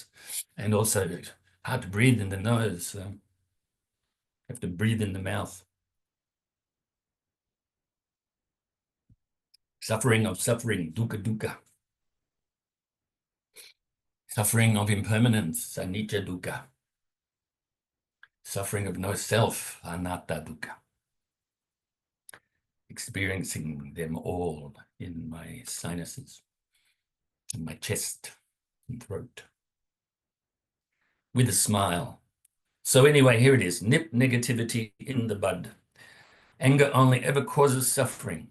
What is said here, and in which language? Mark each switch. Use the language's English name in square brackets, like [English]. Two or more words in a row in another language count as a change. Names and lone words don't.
[English] And also hard to breathe in the nose. Have to breathe in the mouth. Suffering of suffering, [Pali] dukkha dukkha. [English] Suffering of impermanence, [Pali] anicca dukkha. [English] Suffering of no self, [Pali] anatta dukkha. [English] Experiencing them all in my sinuses, in my chest and throat. With a smile. So anyway, here it is. Nip negativity in the bud. Anger only ever causes suffering.